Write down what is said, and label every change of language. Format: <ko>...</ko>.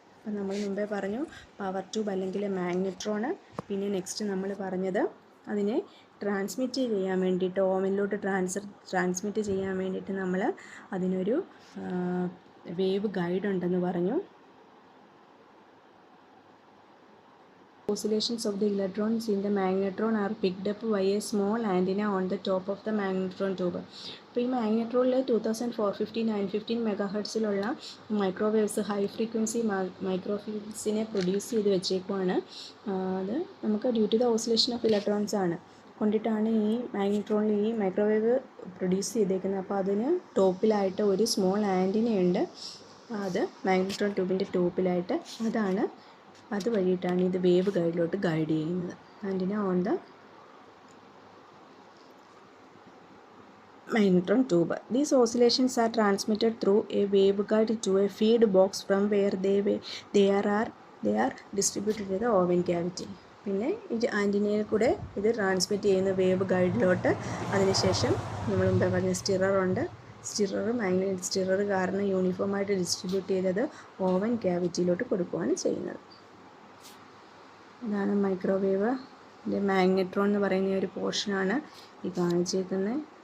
<ml>അപ്പം നമ്മൾ മുമ്പേ പറഞ്ഞു പവർ ട്യൂബ് അല്ലെങ്കിൽ മാഗ്നട്രോണ്. പിന്നെ നെക്സ്റ്റ് നമ്മൾ പറഞ്ഞത് അതിനെ ട്രാൻസ്മിറ്റ് ചെയ്യാൻ വേണ്ടിയിട്ട് ഓവനിലോട്ട് ട്രാൻസ്മിറ്റ് ചെയ്യാൻ വേണ്ടിയിട്ട് നമ്മൾ അതിനൊരു വേവ് ഗൈഡ് ഉണ്ടെന്ന് പറഞ്ഞു.</ml> <en>Oscillations of the electrons in the magnetron are picked up by a small antenna on the top of the magnetron tube.</en> <ml>അപ്പോൾ ഈ മാഗ്നട്രോണിൽ 2450 915 MHz microwaves high frequency മൈക്രോവേവ്സിനെ produce ചെയ്ത് വെച്ചേക്കുവാണ്. അത് നമുക്ക്</ml> <en>due to the oscillation of electrons</en> <ml>ആണ് കൊണ്ടിട്ടാണ് ഈ മാഗ്നട്രോണിൽ ഈ microwave produce ചെയ്തേക്കുന്നത്. അപ്പോൾ അതിന് ടോപ്പിലായിട്ട് ഒരു സ്മോൾ ആൻറ്റിനയുണ്ട്. അത് മാഗ്നട്രോൺ ട്യൂബിൻ്റെ ടോപ്പിലായിട്ട് അത് വഴിയിട്ടാണ് ഇത് വേവ് ഗൈഡിലോട്ട് ഗൈഡ് ചെയ്യുന്നത്.</ml> <en>Antenna on the magnetron tube. These oscillations are transmitted through a waveguide to a feed box from where they are distributed to the oven cavity.</en> <ml>പിന്നെ ഇത് ആൻറ്റിനയിൽ കൂടെ ഇത് ട്രാൻസ്മിറ്റ് ചെയ്യുന്ന വേവ് ഗൈഡിലോട്ട്. അതിനുശേഷം നമ്മൾ മുമ്പേ പറഞ്ഞ സ്റ്റിററുണ്ട്. മാഗ്നറ്റിക് സ്റ്റിറർ കാരണം യൂണിഫോമായിട്ട് ഡിസ്ട്രിബ്യൂട്ട് ചെയ്തത് ഓവൻ ക്യാവിറ്റിയിലോട്ട് കൊടുക്കുകയാണ് ചെയ്യുന്നത്. ഇതാണ് മൈക്രോവേവ് മാഗ്നട്രോൺ എന്ന് പറയുന്ന ഒരു പോർഷനാണ് ഈ കാണിച്ചിരിക്കുന്നത്.</ml>